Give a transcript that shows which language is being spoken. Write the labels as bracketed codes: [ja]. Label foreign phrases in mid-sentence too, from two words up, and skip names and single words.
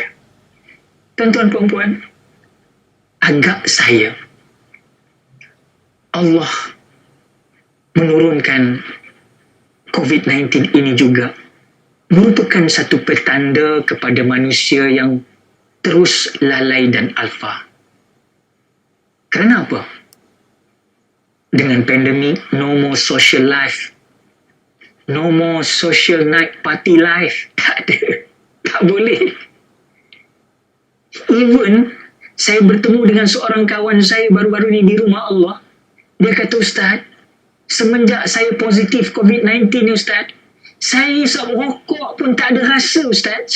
[ms] Tuan-tuan puan-puan, agak saya Allah menurunkan COVID-19 ini juga merupakan satu petanda kepada manusia yang terus lalai dan alfa. Kerana apa? Dengan pandemik, [en] no more social life, no more social night party life. [ms] Tak ada. Tak boleh. Even saya bertemu dengan seorang kawan saya baru-baru ni di rumah Allah. Dia kata, Ustaz, semenjak saya positif COVID-19 ni Ustaz, saya merokok pun tak ada rasa Ustaz.